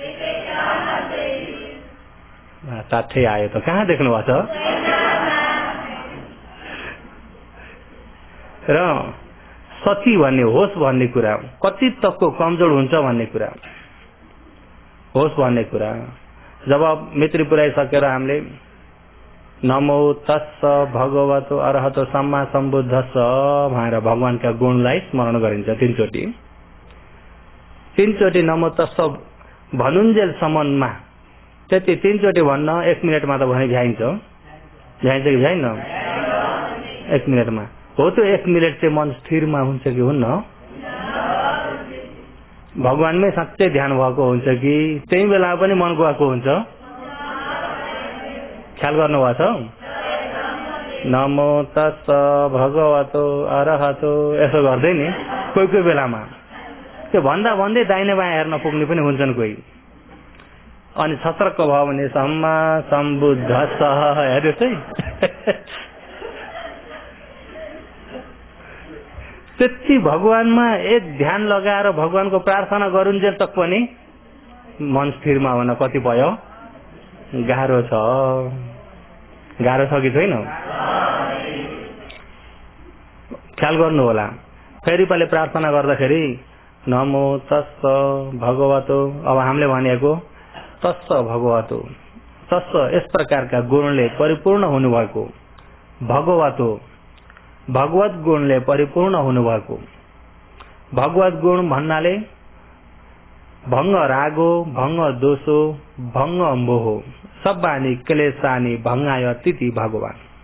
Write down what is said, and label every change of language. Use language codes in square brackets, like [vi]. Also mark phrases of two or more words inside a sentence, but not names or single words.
[ne] टाठै आयो त, कहाँ देख्नु भएको छ? र सती भन्ने, होस भन्ने कुरा कति तकको कमजोर हुन्छ भन्ने कुरा, होस भन्ने कुरा। जब मित्री पुर्याइसकेर हामीले [pi] नमो तस्स भगवतो अरहतो सम्मा सम्बुद्धस्स [ne] भनेर भगवानका गुणलाई स्मरण गरिन्छ 3 चोटि। 3 चोटि [pi] नमो तस्स [ne] भन्नुन्जेलसम्ममा त्यति 3 चोटि भन्न 1 मिनटमा त भने भ्याइन्छ कि भ्याइन? 1 मिनटमा हो। त्यो 1 मिनट चाहिँ मन स्थिरमा हुन्छ कि हुन्न? भगवानमै साँच्चै ध्यान भएको हुन्छ कि त्यही बेला पनि मन गएको हुन्छ? ख्याल गर्नुभएको छ? [pi] नमो तस्स भगवतो अरहतो [ne] यसो गर्दै नि कोही बेलामा त्यो भन्दा भन्दै दाहिने बायाँ हेर्न पुग्ने पनि हुन्छन् कोही। अनि छत्रक्क भयो भने [pi] सम्मा सम्बुद्ध [ne] हेर्नुहोस् है। त्यति भगवानमा एक ध्यान लगाएर भगवानको प्रार्थना गरुन्जेल तक पनि मन स्थिरमा हुन कति भयो गाह्रो छ। गाह्रो छ कि छैन? ख्याल गर्नु होला। फेरि पहिले प्रार्थना गर्दाखेरि [pi] नमो तस्स भगवतो, [ne] अब हामीले भनेको [pi] तस्स भगवतो, [ne] तस्स यस प्रकारका गुणले परिपूर्ण हुनुभएको, भगवतो भगवत गुणले परिपूर्ण हुनुभएको। भगवत गुण भन्नाले [pi] भङ्ग रागो, भङ्ग दोषो, भङ्ग मोहो, सब्बानी क्लेशानी भङ्गाय तिथि भगवान।